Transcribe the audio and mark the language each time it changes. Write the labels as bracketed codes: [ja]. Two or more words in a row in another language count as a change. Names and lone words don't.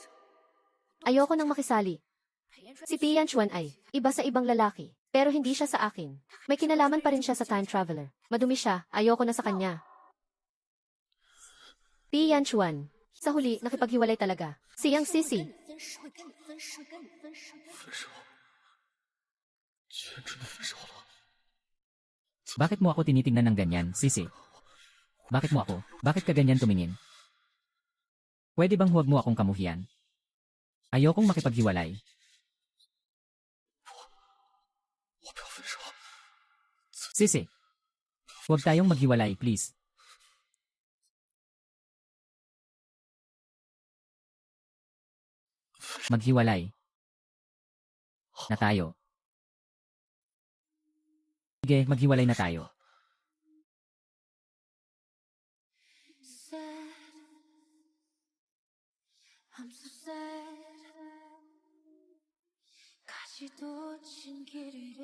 [tl] Ayoko nang makisali. Si Pei Yanchuan ay iba sa ibang lalaki, pero hindi siya sa akin. May kinalaman pa rin siya sa time traveler. Madumi siya, ayoko na sa kanya. Pei Yanchuan. Sa huli, nakipaghiwalay talaga. Siyang Sisi. [zh] 分手，会跟你分手，会跟你分手。分手，居然真的分手了。 [tl] Bakit mo ako tinitingnan ng ganyan, Sisi? Bakit mo ako? Bakit ka ganyan tumingin? Pwede bang huwag mo akong kamuhian? Ayokong makipaghiwalay. [zh] 我不要分手， [tl] Sisi, huwag tayong maghiwalay, please. Maghiwalay na tayo. Sige, maghiwalay na tayo. [en] Sad. I'm so sad. 가지도 진 길이를